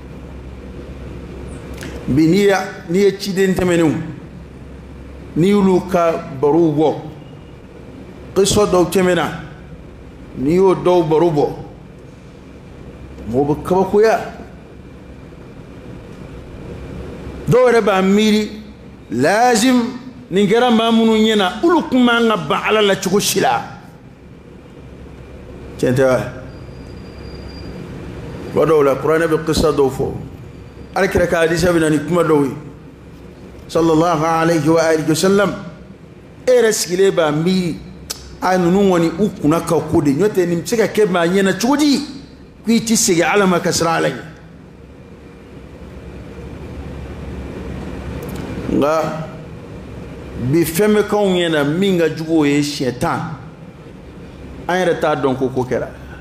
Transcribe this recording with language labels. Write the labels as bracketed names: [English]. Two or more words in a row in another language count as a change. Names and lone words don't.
[Bambara] bi n'i ye ciden tɛmɛnenw n'i y'olu ka barow bɔ kisɔ dɔw tɛmɛna n'i y'o dɔw baro bɔ mɔgɔ bɛ kabakoya dɔw yɛrɛ b'a miiri lazim nin kɛra maa minnu ɲɛna olu kun man ka ban ala la cogo si la tiɲɛ tɛ wa kuma dɔw la kuranɛ bɛ kisa dɔw fɔ alakira ka hadisa bɛ na ni kuma dɔw ye [Arabic] صلى الله عليه وآله وسلم [Bambara] e yɛrɛ sigilen b'a miiri a ninnu kɔni u kunna ka ko de n'o tɛ nin bɛ se ka kɛ maa ɲɛna cogo di k'i ti segin ala ma ka siran ala ɲɛ nka bi fɛn bɛ k'anw ɲɛna min ka jugu o ye siɲɛ 10 an yɛrɛ t'a dɔn ko ko kɛra